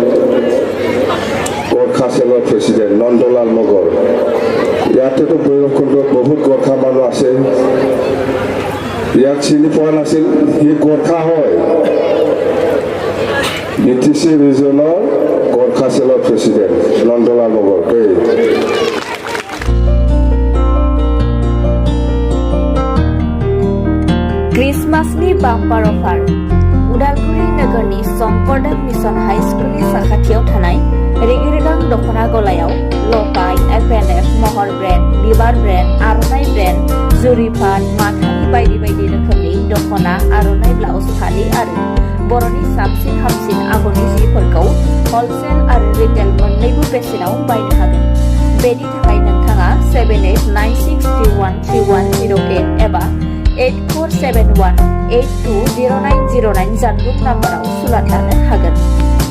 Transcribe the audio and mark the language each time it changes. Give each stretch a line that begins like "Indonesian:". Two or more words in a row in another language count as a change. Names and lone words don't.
Assamese: গৰখা চেলৰ প্ৰেচিডেণ্ট নন্দলাল মগৰ ইয়াতেতো ভৈৰৱকুণ্ডত বহুত গৰখা মানুহ আছে ইয়াক চিনি পোৱা নাছিল সি গৰখা হয় BTC ৰিজনৰ গৰখা চেলৰ প্ৰেচিডেণ্ট নন্দলাল মগৰ
Bodo: क्रिसमासनि
English: bumper offer
Bodo: उदालगुरि नोगोरनि शंकरदेव मिशन हाई स्कुलनि साखाथियाव थानाय रेगे-रेगां दख'ना गलायाव लफाय FNF महर ब्रेन्ड बिबार ब्रेन्ड आर'नाइ ब्रेन्ड जुरिफान माथानि बायदि बायदि रोखोमनि दख'ना आर'नाइ ब्लाउस फालि आरो बर'नि साबसिन हामसिन आगरनि जिफोरखौ हलसेल आरो रिटेल मोन्नैबो बेसेनाव बायनो हागोन बेनि थाखाय नोंथाङा 7896313108 एबा 8471820909 जानबुं नाम्बाराव सुलाद लानो हागोन।